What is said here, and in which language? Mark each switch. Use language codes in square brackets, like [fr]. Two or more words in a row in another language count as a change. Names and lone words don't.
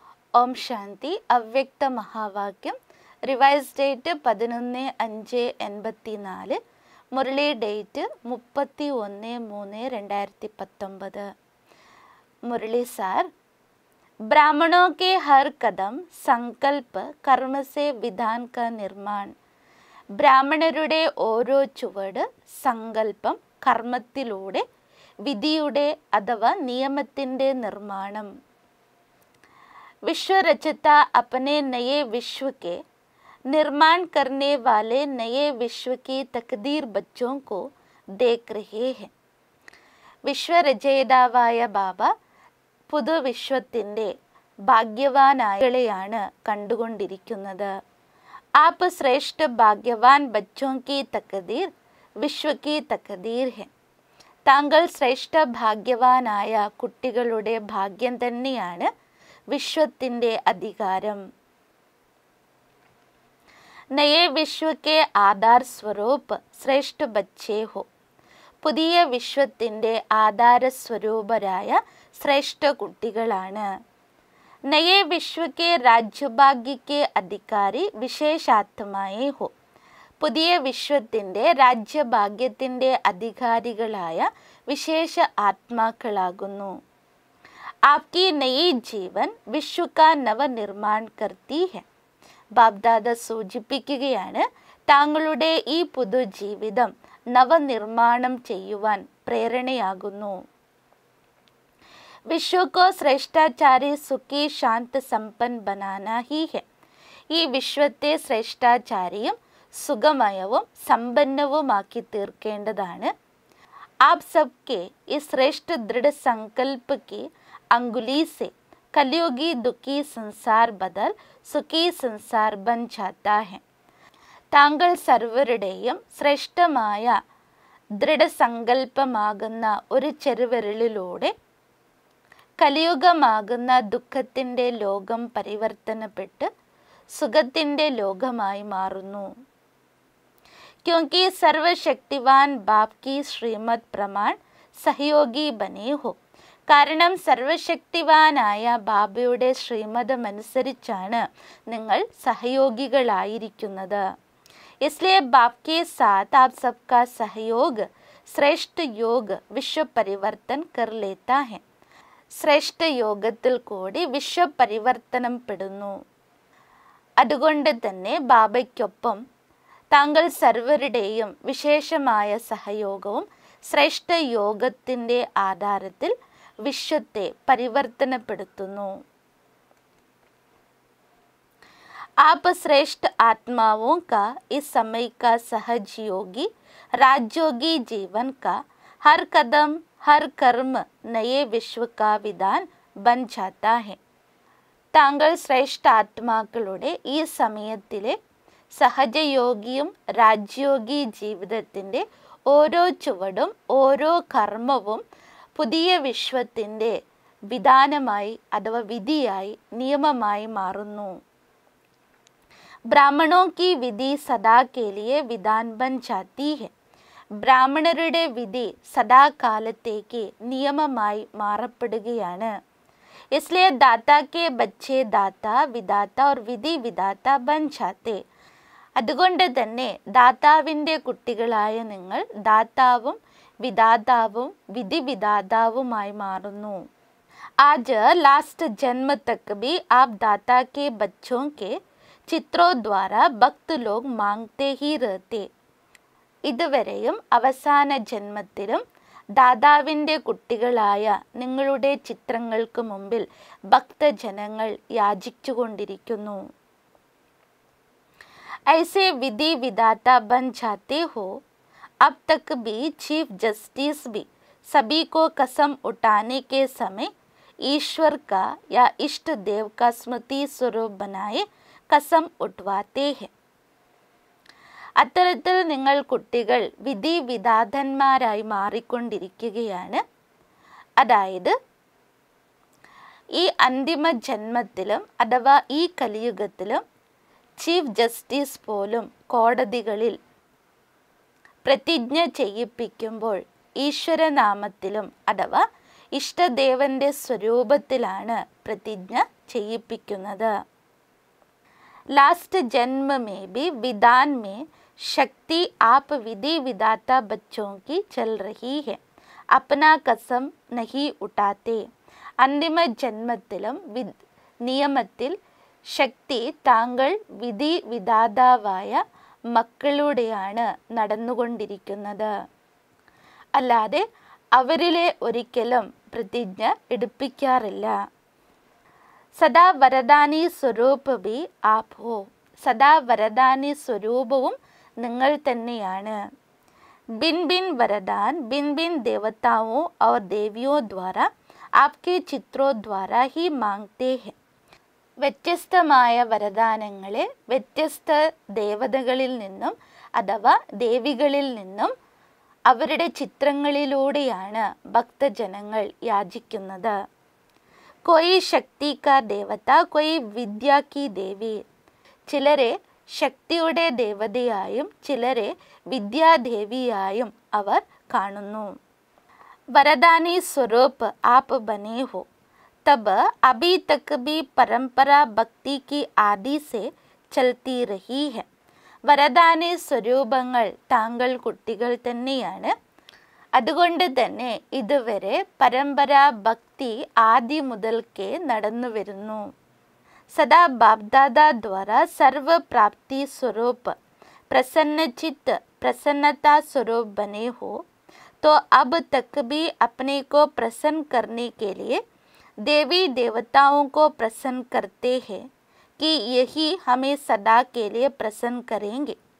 [ml] ഓം ശാന്തി. അവ്യക്ത മഹാവാക്യം. [en] revise date [ml] 11/5/84. മുരളി ഡേറ്റ് 31/3/2019. [hi] मुरली सार, ब्राह्मणों के हर कदम संकल्प कर्म से विधान का निर्माण. [ml] ബ്രാഹ്മണരുടെ ഓരോ ചുവട് സങ്കല്പം കർമ്മത്തിലൂടെ വിധിയുടെ അഥവാ നിയമത്തിൻ്റെ നിർമ്മാണം. [hi] विश्व रचता अपने नए विश्व के निर्माण करने वाले नए विश्व की तकदीर बच्चों को देख रहे हैं. [ml] വിശ്വരചയിതാവായ ബാബ പുതുവിശ്വത്തിൻ്റെ ഭാഗ്യവാനായകളെയാണ് കണ്ടുകൊണ്ടിരിക്കുന്നത്. [hi] आप श्रेष्ठ भाग्यवान बच्चों की तकदीर विश्व की तकदीर है. [ml] താങ്കൾ ശ്രേഷ്ഠ ഭാഗ്യവാനായ കുട്ടികളുടെ ഭാഗ്യം തന്നെയാണ് വിശ്വത്തിൻ്റെ അധികാരം. [hi] नये विश्व के आधार स्वरूप श्रेष्ठ बच्चे हो. [ml] പുതിയ വിശ്വത്തിൻ്റെ ആധാര സ്വരൂപരായ ശ്രേഷ്ഠ കുട്ടികളാണ്. [hi] नये विश्व के राज्यभाग्य के अधिकारी विशेषात्माएं हो. [ml] പുതിയ വിശ്വത്തിൻ്റെ രാജ്യഭാഗ്യത്തിൻ്റെ അധികാരികളായ വിശേഷ ആത്മാക്കളാകുന്നു. [hi] आपकी नई जीवन विश्व का നവനിർമ്മാൺ करती है. [ml] ബാബ്ദാദ സൂചിപ്പിക്കുകയാണ്, താങ്കളുടെ ഈ പുതുജീവിതം നവനിർമ്മാണം ചെയ്യുവാൻ പ്രേരണയാകുന്നു. [hi] विश्व को श्रेष्ठाचारी सुखी शांत संपन्न बनाना ही है. [ml] ഈ വിശ്വത്തെ ശ്രേഷ്ഠാചാരിയും സുഖമയവും സമ്പന്നവുമാക്കി തീർക്കേണ്ടതാണ്. [hi] आप सबके इस श्रेष्ठ दृढ़संकल्प की अंगुली से कलयुगी दुखी संसार बदल सुखी संसार बन जाता है. [ml] താങ്കൾ സർവരുടെയും ശ്രേഷ്ഠമായ ദൃഢസങ്കല്പമാകുന്ന ഒരു ചെറുവിരലിലൂടെ കലിയുഗമാകുന്ന ദുഃഖത്തിൻ്റെ ലോകം പരിവർത്തനപ്പെട്ട് സുഖത്തിൻ്റെ ലോകമായി മാറുന്നു. [hi] क्योंकि सर्वशक्तिवान बाप की श्रीमत प्रमाण सहयोगी बने हो. [ml] കാരണം സർവശക്തിവാനായ ബാബയുടെ ശ്രീമതമനുസരിച്ചാണ് നിങ്ങൾ സഹയോഗികളായിരിക്കുന്നത്. [hi] इसलिए बाप के साथ आप सबका सहयोग श्रेष्ठ योग विश्व परिवर्तन कर लेता है. [ml] ശ്രേഷ്ഠ യോഗത്തിൽ കൂടി വിശ്വപരിവർത്തനം പെടുന്നു. അതുകൊണ്ട് തന്നെ ബാബയ്ക്കൊപ്പം താങ്കൾ സർവരുടെയും വിശേഷമായ സഹയോഗവും ശ്രേഷ്ഠ യോഗത്തിൻ്റെ ആധാരത്തിൽ വിശ്വത്തെ പരിവർത്തനപ്പെടുത്തുന്നു. [hi] आप श्रेष्ठ आत्माओं का इस समय का सहजयोगी राजयोगी जीवन का हर कदम हर कर्म नए विश्व का विधान बन जाता है. [ml] താങ്കൾ ശ്രേഷ്ഠ ആത്മാക്കളുടെ ഈ സമയത്തിലെ സഹജയോഗിയും രാജയോഗി ജീവിതത്തിൻ്റെ ഓരോ ചുവടും ഓരോ കർമ്മവും പുതിയ വിശ്വത്തിൻ്റെ വിധാനമായി അഥവാ വിധിയായി നിയമമായി മാറുന്നു. [hi] ബ്രാഹ്മണോं की विधि सदा के लिए विधान बन जाती है. [ml] ബ്രാഹ്മണരുടെ വിധി സദാകാലത്തേക്ക് നിയമമായി മാറപ്പെടുകയാണ്. [hi] इसलिए दाता के बच्चे दाता विधाता और विधि विधाता बन जाते. [ml] അതുകൊണ്ട് തന്നെ ദാതാവിൻ്റെ കുട്ടികളായ നിങ്ങൾ ദാതാവും വിധാതാവും വിധി വിധാതാവുമായി മാറുന്നു. [hi] आज लास्ट जन्म तक भी आप दाता के बच्चों के चित्रों द्वारा भक्त लोग मांगते ही रहते. [ml] ഇതുവരെയും അവസാന ജന്മത്തിലും ദാതാവിൻ്റെ കുട്ടികളായ നിങ്ങളുടെ ചിത്രങ്ങൾക്ക് മുമ്പിൽ ഭക്തജനങ്ങൾ യാചിച്ചുകൊണ്ടിരിക്കുന്നു. [hi] ऐसे विधि विधाता बन जाते हो. अब तक भी [en] chief justice [hi] भी सभी को कसम उठाने के समय ईश्वर का या इष्ट देव का स्मृति स्वरूप बनाए कसम उठवाते हैं. [ml] അത്തരത്തിൽ നിങ്ങൾ കുട്ടികൾ വിധി വിധാതന്മാരായി മാറിക്കൊണ്ടിരിക്കുകയാണ്. അതായത് ഈ അന്തിമ ജന്മത്തിലും അഥവാ ഈ കലിയുഗത്തിലും [en] chief justice [ml] പോലും കോടതികളിൽ പ്രതിജ്ഞ ചെയ്യിപ്പിക്കുമ്പോൾ ഈശ്വരനാമത്തിലും അഥവാ ഇഷ്ടദേവൻ്റെ സ്വരൂപത്തിലാണ് പ്രതിജ്ഞ ചെയ്യിപ്പിക്കുന്നത്. [hi] लास्ट जन्म में भी विधान में शक्ति आप विधि विधाता बच्चों की चल रही है, अपना कसम नहीं उठाते. [ml] അന്തിമ ജന്മത്തിലും നിയമത്തിൽ ശക്തി താങ്കൾ വിധി വിധാതാവായ മക്കളുടെയാണ് നടന്നുകൊണ്ടിരിക്കുന്നത്, അല്ലാതെ അവരിലെ ഒരിക്കലും പ്രതിജ്ഞ എടുപ്പിക്കാറില്ല. [hi] सदा वरदानी स्वरूप भी आप हो, [ml] സദാ വരദാനി സ്വരൂപവും നിങ്ങൾ തന്നെയാണ്. [hi] भिन्न भिन्न वरदान भिन्न भिन्न देवताओं और देवियों द्वारा आपके चित्रों द्वारा ही मांगते हैं. [ml] വ്യത്യസ്തമായ വരദാനങ്ങളെ വ്യത്യസ്ത ദേവതകളിൽ നിന്നും അഥവാ ദേവികളിൽ നിന്നും അവരുടെ ചിത്രങ്ങളിലൂടെയാണ് ഭക്തജനങ്ങൾ യാചിക്കുന്നത്. [hi] कोई शक्ति का देवता कोई विद्या की देवी, [ml] ചിലരെ ശക്തിയുടെ ദേവതയായും ചിലരെ വിദ്യാദേവിയായും അവർ കാണുന്നു. [hi] वरदानी स्वरूप आप बने हो, तब अभी तक भी परंपरा भक्ति की आदि से चलती रही है. [ml] വരദാനി സ്വരൂപങ്ങൾ താങ്കൾ കുട്ടികൾ തന്നെയാണ്, അതുകൊണ്ട് തന്നെ ഇതുവരെ പരമ്പര ഭക്തി ആദ്യം മുതൽക്കേ നടന്നു വരുന്നു. [hi] सदा बाप दादा द्वारा सर्व प्राप्ति स्वरूप प्रसन्नचित्त प्रसन्नता स्वरूप बने हो, तो अब तक भी अपने को प्रसन्न करने के लिए देवी देवताओं को प्रसन्न करते हैं कि यही हमें सदा के लिए प्रसन्न करेंगे.